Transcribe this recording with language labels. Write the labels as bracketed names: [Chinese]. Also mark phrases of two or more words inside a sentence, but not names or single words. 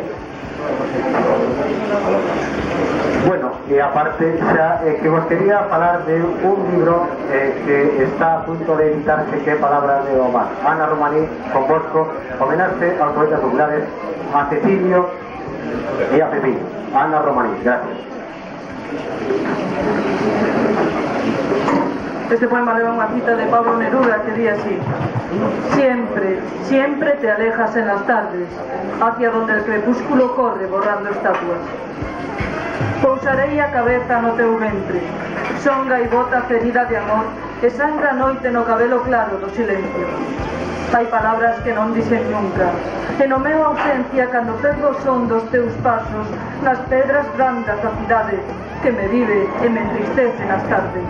[Galician] Bueno, e aparte xa que vos quería falar de un libro que está a punto de editarse, que é Palabras de Omar. Ana Romaní, con Bosco, homenaxe aos poetas populares, a Cecilio e a Pepín. Ana Romaní, gracias. Este poema leva unha cita de Pablo Neruda que di así: [Spanish] siempre, siempre te alejas en las tardes, hacia donde el crepúsculo corre borrando estatuas. [Galician] Pousarei a cabeza no teu ventre, son gaivota ferida de amor, e sangra a noite no cabelo claro do silencio. Hai palabras que non dicen nunca, e no meu ausencia, cando perdo o son dos teus pasos nas pedras brandas da cidade, que me vive e me entristece nas tardes.